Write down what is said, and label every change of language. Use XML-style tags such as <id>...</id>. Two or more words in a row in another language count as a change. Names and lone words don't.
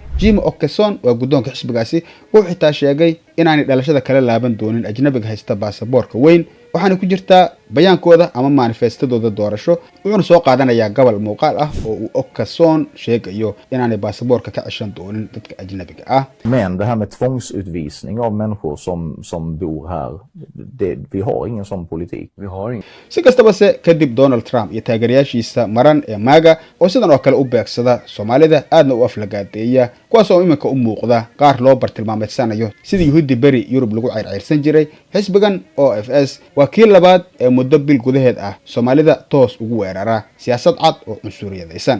<so>Jim Okeson waa guddoonka xisbigaasi wuxuu xitaa sheegay inaanay dhalashada kala laaban doonin ajnabiga haysta baasaboorka weyn, waxaana ku jirtaa bayaankooda ama manifestadooda doorasho. wuxuuna soo qaadanayaa gobol muuqaal ah oo uu Okeson sheegayo inaanay baasaboorka ka ceshan doonin dadka ajnabiga ah.</so> <sv>Men det här med tvångsutvisning av människor som bor här, vi har ingen sån politik. Vi har ingen.</sv> <so>Si kastaba se kadib Donald Trump iyo taageerayaashiisa maran ee MAGA oo sidan oo kale u beegsada Soomaalida aadna u aflagaadeeya, kuwaas oo iminka u muuqda qaar loo bartilmaameedsanayo sidii Yuhuudi bari Yurub lagu ceyrceyrsan jiray. xisbigan OFS waa kii labaad ee muddo bil gudaheed ah Soomaalida toos ugu weerara siyaasad cad oo cunsuriyadaysan.</so>